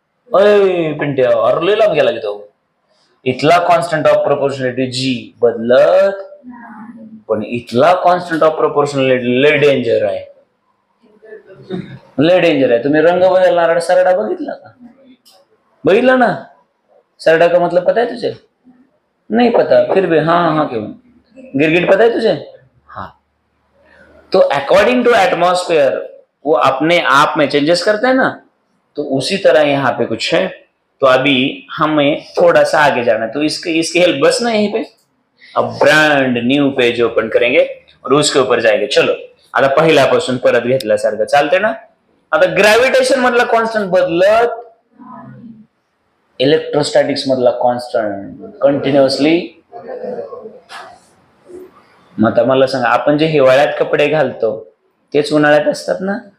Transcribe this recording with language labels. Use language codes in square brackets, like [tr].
[mr] ओय पिंट्या, अरले लांब गेला की तो. इथला कॉन्स्टंट ऑफ प्रपोर्शनॅलिटी जी बदलत, पण इथला कॉन्स्टंट ऑफ प्रपोर्शनॅलिटी लय डेंजर आहे, लय डेंजर आहे. तुम्ही रंग बदलणारा सरडा बघितला का? बघितला ना? [hi] सरडा का मतलब पता है तुझे? नहीं पता, फिर भी हाँ क्यों? गिरगिट पता है तुझे? हाँ. तो अकॉर्डिंग टू एटमॉस्फेयर वो अपने आप में चेंजेस करते हैं ना, तो उसी तरह यहाँ पे कुछ है. तो अभी हमें थोड़ा सा आगे जाना है, तो इसकी हेल्प बस ना यहीं पे. अब ब्रांड न्यू पेज ओपन करेंगे और उसके ऊपर जाएंगे. [mr] चलो आता पहिल्यापासून परत घेतल्यासारखं चालते ना. आता ग्रॅव्हिटेशन मधला कॉन्स्टंट बदलत, इलेक्ट्रोस्टॅटिक्स मधला कॉन्स्टंट कंटिन्युअसली. मग आता मला सांगा, आपण जे हिवाळ्यात कपडे घालतो तेच उन्हाळ्यात असतात ना?